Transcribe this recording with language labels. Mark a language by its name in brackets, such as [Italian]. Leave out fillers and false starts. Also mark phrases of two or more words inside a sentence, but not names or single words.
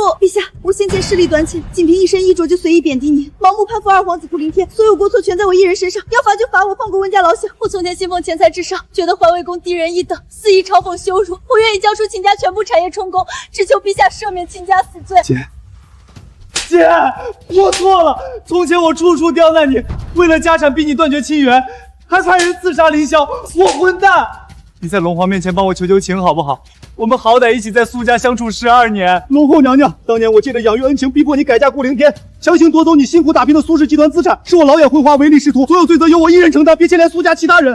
[Chinese] 陛下，我先前势力短浅，仅凭一身衣着就随意贬低您，盲目攀附二皇子顾凌天，所有过错全在我一人身上，要罚就罚我，放过温家老小。我从前信奉钱财至上，觉得环卫宫低人一等，肆意嘲讽羞辱，我愿意交出秦家全部產業充公，只求陛下赦免秦家死罪。姐，我錯了，從前我處處刁難你，為了家產逼你斷絕親緣，還派人刺殺凌霄，我混蛋！你在龍皇面前幫我求求情好不好？我們好歹一起在蘇家相處12年。龍後娘娘，當年我借着養育恩情，逼迫你改嫁顧凌天，強行奪走你辛苦打拼的蘇氏集團資產，是我老眼昏花，唯利是圖，所有罪責由我一人承擔，別牽連蘇家其他人。